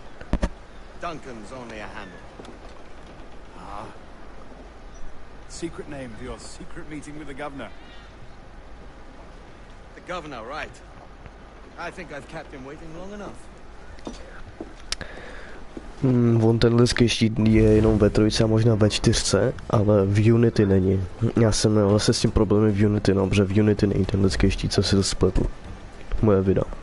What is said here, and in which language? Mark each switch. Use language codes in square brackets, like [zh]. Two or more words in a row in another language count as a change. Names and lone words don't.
[en] Duncan's only a handle. Ah. Secret name for your secret meeting with the governor. The governor, right. I think I've kept him waiting long enough. [cs] On ten lidský štít je jenom ve 3 a možná ve 4, ale v Unity není. Já jsem měl vlastně s tím problémy v Unity, no, protože v Unity není ten lidský štít, co si to spletl. Moje videa.